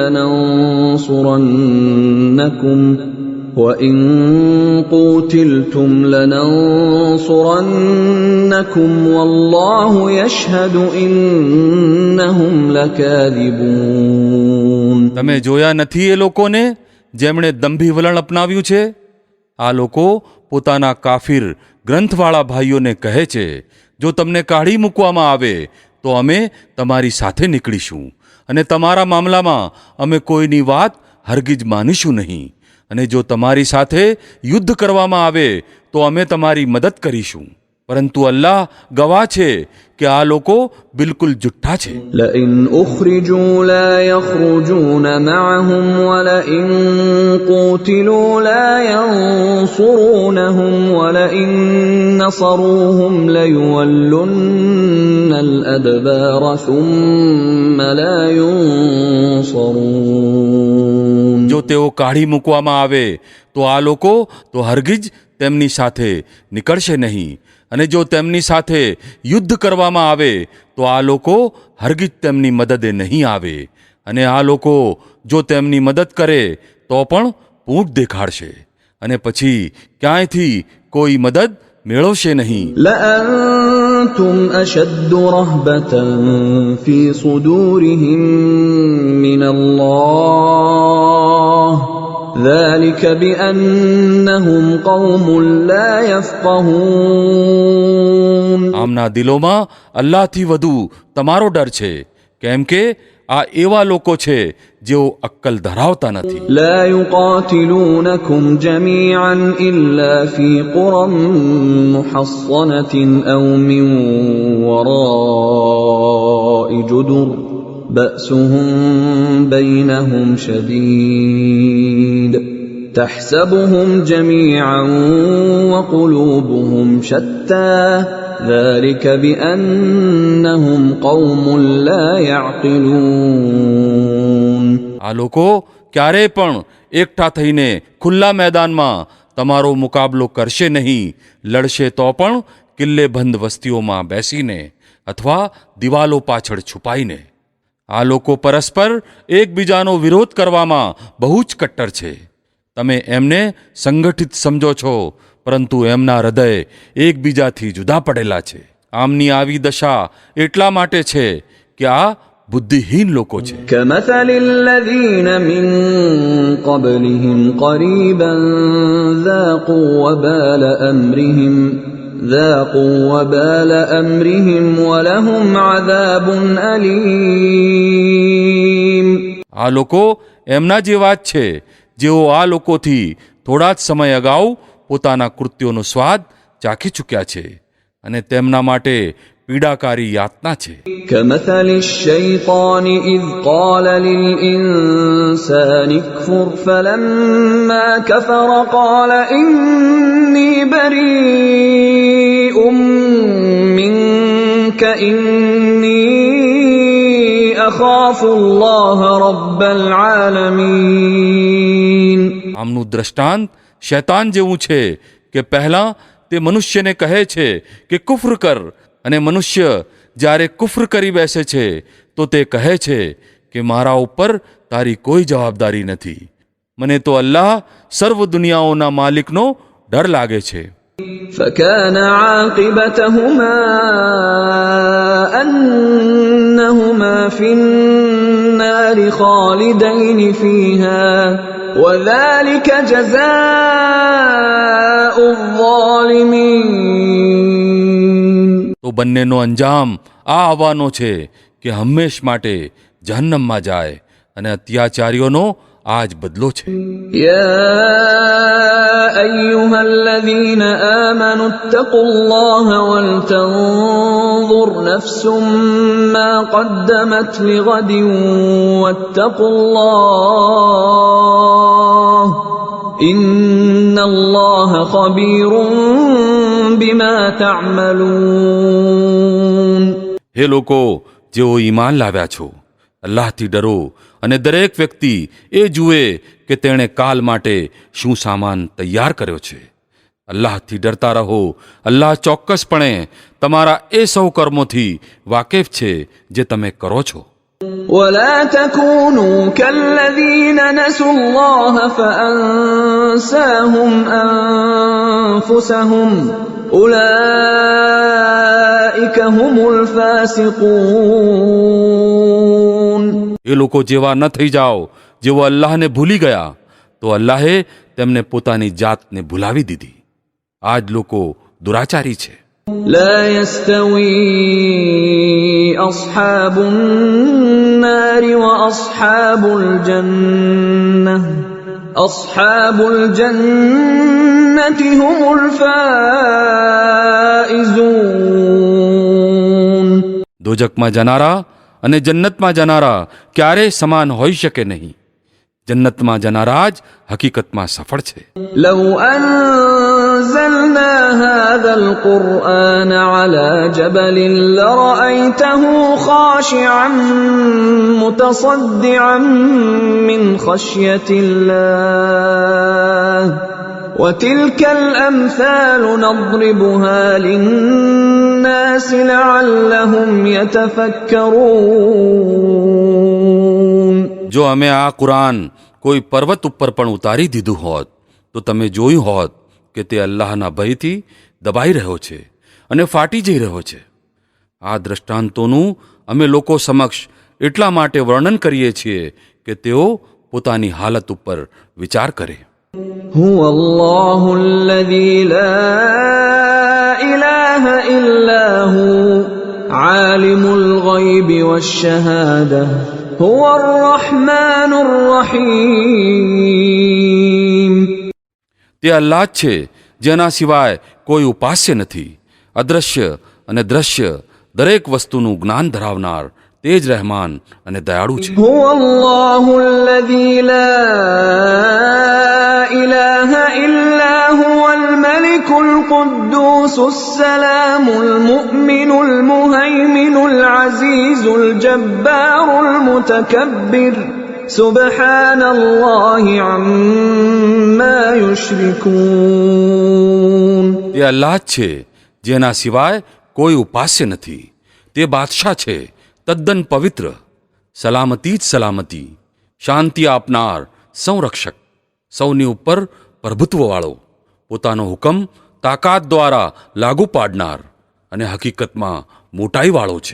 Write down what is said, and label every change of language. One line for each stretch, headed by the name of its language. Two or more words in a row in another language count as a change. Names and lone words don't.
Arabic: لننصرنكم والله يشهد إنهم لكاذبون.
Gujarati: તમે જોયા નથી એ લોકોને જેમણે દંભી વલણ અપનાવ્યું છે? આ લોકો પોતાના કાફિર ગ્રંથવાળા ભાઈઓને કહે છે, જો તમને કાઢી મૂકવામાં આવે તો અમે તમારી સાથે નીકળીશું, અને તમારા મામલામાં અમે કોઈની વાત હરગીજ માનીશું નહીં, અને જો તમારી સાથે યુદ્ધ કરવામાં આવે તો અમે તમારી મદદ કરીશું. પરંતુ અલ્લાહ ગવાહ છે કે આ લોકો બિલકુલ જુઠ્ઠા છે.
Arabic: لئن أخرجوا لا يخرجون معهم ولئن قوتلوا لا ينصرونهم ولئن نصروهم ليولن الأدبار ثم لا ينصرون.
Gujarati: જો તેઓ કાઢી મૂકવામાં આવે તો આ લોકો તો હરગીજ તેમની સાથે નીકળશે નહીં, અને જો તેમની સાથે યુદ્ધ કરવામાં આવે તો આ લોકો હરગીજ તેમની મદદે નહીં આવે, અને આ લોકો જો તેમની મદદ કરે તો પણ પૂંછ દેખાડશે, અને પછી ક્યાંયથી કોઈ મદદ મેળવશે નહીં.
Arabic: لأنتم أشد رهبة في صدورهم من الله ذلك بأنهم قوم لا يفقهون.
Gujarati: આમના દિલોમાં અલ્લાહથી વધુ તમારો ડર છે, કેમ કે આ એવા લોકો છે જેઓ અક્કલ ધરાવતા નથી.
Arabic: لا يقاتلونكم جميعا إلا في قرى محصنة أو من وراء جدر بأسهم بينهم شديد تحسبهم جميعا وقلوبهم شتى ذلك بأنهم قوم لا يعقلون.
Gujarati: આ લોકો ક્યારેય પણ એકઠા થઈને ખુલ્લા મેદાનમાં તમારો મુકાબલો કરશે નહીં, લડશે તો પણ કિલ્લેબંધ વસ્તીઓમાં બેસીને અથવા દિવાલો પાછળ છુપાઈને. આ લોકો પરસ્પર એકબીજાનો વિરોધ કરવામાં બહુ જ કટ્ટર છે. તમે એમને સંગઠિત સમજો છો, પરંતુ એમના હૃદય એકબીજાથી જુદા પડેલા છે. આમની આવી દશા એટલા માટે છે કે આ બુદ્ધિહીન લોકો છે.
Arabic: كمثل الذين من قبلهم قريبا ذاقوا وبال أمرهم ولهم عذاب أليم.
Gujarati: આ લોકો એમના જેવા જ છે જેઓ આ લોકોથી થોડા જ સમય અગાઉ પોતાના કૃત્યોનો સ્વાદ ચાખી ચૂક્યા છે, અને તેમના માટે પીડાકારી યાતના છે.
Arabic: كمثل الشيطان إذ قال للإنسان اكفر فلما كفر قال إني بريء منك إني أخاف الله رب العالمين.
Gujarati: આમનું દ્રષ્ટાંત શૈતાન જેવું છે કે પહેલાં તે મનુષ્યને કહે છે કે કુફ્ર કર, અને મનુષ્ય જ્યારે કુફ્ર કરી બેસે છે તો તે કહે છે કે મારા ઉપર તારી કોઈ જવાબદારી નથી, મને તો અલ્લાહ સર્વ દુનિયાઓના માલિકનો ડર લાગે છે.
Arabic: فكان عاقبتهما أنهما في النار خالدين فيها وذلك جزاء الظالمين.
Gujarati: તો બંનેનો અંજામ આ આવવાનો છે કે હંમેશ માટે જહન્નમમાં જાય, અને અત્યાચારીઓનો આ જ બદલો છે.
Arabic: يا أيها الذين آمنوا اتقوا الله ولتنظر نفس ما قدمت لغد واتقوا الله إن الله خبير بما تعملون.
Gujarati: હે લોકો જેઓ ઈમાન લાવ્યા છો, અલ્લાહથી ડરો, અને દરેક વ્યક્તિ એ જુએ કે તેણે કાલ માટે શું સામાન તૈયાર કર્યો છે. અલ્લાહથી ડરતા રહો, અલ્લાહ ચોક્કસપણે તમારા એ સૌ કર્મોથી વાકેફ છે જે તમે કરો છો.
Arabic: ولا تكونوا كالذين نسوا الله فأنساهم أنفسهم أولئك هم الفاسقون.
Gujarati: એ લોકો જેવા ન થઈ જાઓ જેઓ અલ્લાહને ભૂલી ગયા તો અલ્લાહે તેમને પોતાની જાતને ભૂલાવી દીધી. આ જ લોકો દુરાચારી છે.
Arabic: لا يستوي أصحاب النار وأصحاب الجنة أصحاب الجنة هم الفائزون.
Gujarati: દોજકમાં જનારા અને જન્નતમાં જનારા ક્યારેય સમાન હોઈ શકે નહીં. જન્નતમાં જનારા જ હકીકતમાં સફળ છે.
Arabic: لو أنزلنا هذا القرآن على جبل لرأيته خاشعا متصدعا من خشية الله وتلك الأمثال نضربها للناس لعلهم يتفكرون.
Gujarati: જો અમે આ કુરાન કોઈ પર્વત ઉપર પણ ઉતારી દીધું હોત તો તમે જોયું હોત કે તે અલ્લાહના ભયથી દબાઈ રહ્યો છે અને ફાટી જઈ રહ્યો છે. આ દ્રષ્ટાંતોનું અમે લોકો સમક્ષ એટલા માટે વર્ણન કરીએ છીએ કે તેઓ પોતાની હાલત ઉપર વિચાર કરે.
Arabic: هو الله الذي لا إله إلا هو عالم الغيب والشهادة هو الرحمن الرحيم.
Gujarati: તે અલ્લાહ જ છે જેના સિવાય કોઈ ઉપાસ્ય નથી. અદ્રશ્ય અને દ્રશ્ય દરેક વસ્તુનું જ્ઞાન ધરાવનાર તે જ રહેમાન અને દયાળુ છે.
Arabic: هو الله الذي لا إله إلا هو الملك القدوس السلام المؤمن المهيمن العزيز الجبار المتكبر سبحان الله عما يشركون.
Gujarati: તે અલ્લાહ જ છે જેના સિવાય કોઈ ઉપાસ્ય નથી. તે બાદશાહ છે તદ્દન પવિત્ર, સલામતી જ સલામતી, શાંતિ આપનાર, સંરક્ષક, સૌની ઉપર પ્રભુત્વવાળો, પોતાનો હુકમ તાકાત દ્વારા લાગુ પાડનાર અને હકીકતમાં મોટાઈવાળો છે.